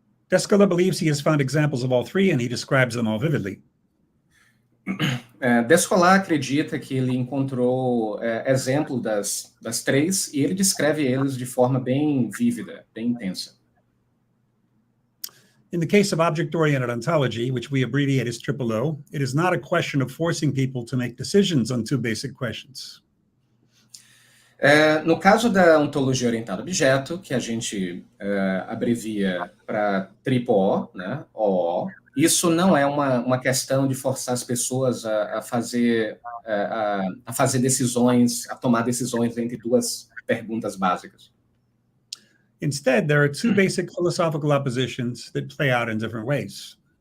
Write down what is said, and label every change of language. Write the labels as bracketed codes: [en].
[en] Descola believes he has found examples of all 3, and he describes them all vividly. [pt] Descolar acredita que ele encontrou exemplo das 3 e ele descreve eles de forma bem vívida, bem intensa. [en] In the case of object-oriented ontology, which we abbreviate as OOO, it is not a question of forcing people to make decisions on 2 basic questions. [pt] No caso da ontologia orientada a objeto, que a gente abrevia para OOO, né, OO, isso não é uma questão de forçar as pessoas a fazer decisões, a tomar decisões entre 2 perguntas básicas. [en] Instead, there are 2 basic philosophical oppositions that play out in different ways.